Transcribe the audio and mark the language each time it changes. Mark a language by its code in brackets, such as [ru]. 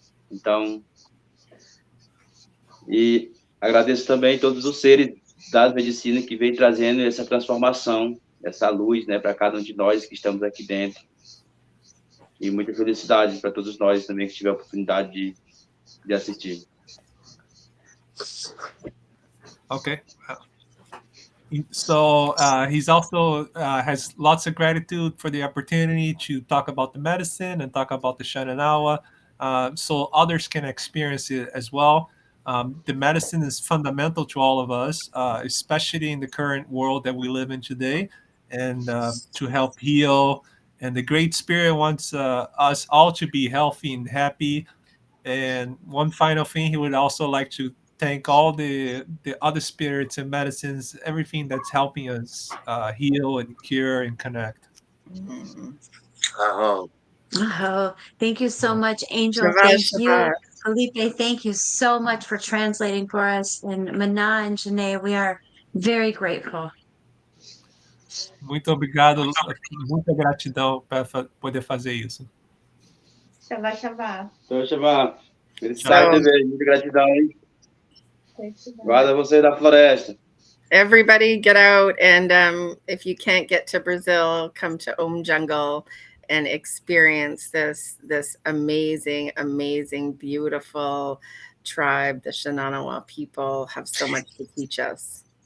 [pt] Então, e agradeço também todos os seres das medicinas que vêm trazendo essa transformação, essa luz, né, para cada um de nós que estamos aqui dentro. E muita felicidade para todos nós também que tiver a oportunidade de assistir. [en] Okay. So he's also has lots of gratitude for the opportunity to talk about the medicine and talk about the Shanenawa, so others can experience it as well. The medicine is fundamental to all of us, especially in the current world that we live in today, and to help heal. And the Great Spirit wants us all to be healthy and happy. And one final thing, he would also like to thank all the other spirits and medicines, everything that's helping us heal and cure and connect. Oh, Oh, thank you so much, Angel. Shabbat, Thank you, Shabbat. Felipe. Thank you so much for translating for us. And Mana and Janae, we are very grateful. [pt] Muito obrigado, muita gratidão para poder fazer isso. Shabbat, Shabbat. Então, chamar. Felicidade [en] So- [pt] também, muita gratidão, hein? Guarda você da floresta. [en] Everybody get out, and if you can't get to Brazil, come to Jungle and experience this amazing, beautiful tribe. The Shanenawa people have so much to teach us.